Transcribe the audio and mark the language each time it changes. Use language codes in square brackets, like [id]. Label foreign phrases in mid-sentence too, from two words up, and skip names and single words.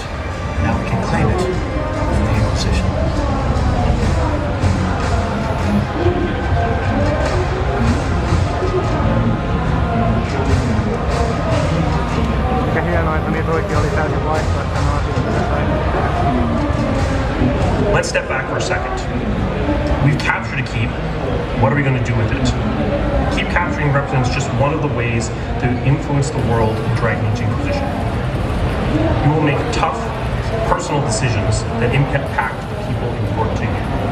[en] Now we can claim it from the Inquisition. [fi] Mikä hienoa, että niitä oikein oli täysin vaihtoehtoja asioita. [en] Let's step back for a second. We've captured a keep. What are we going to do with it? Keep capturing represents just one of the ways to influence the world in Dragon Age Inquisition. You will make tough, personal decisions that impact the people important to you.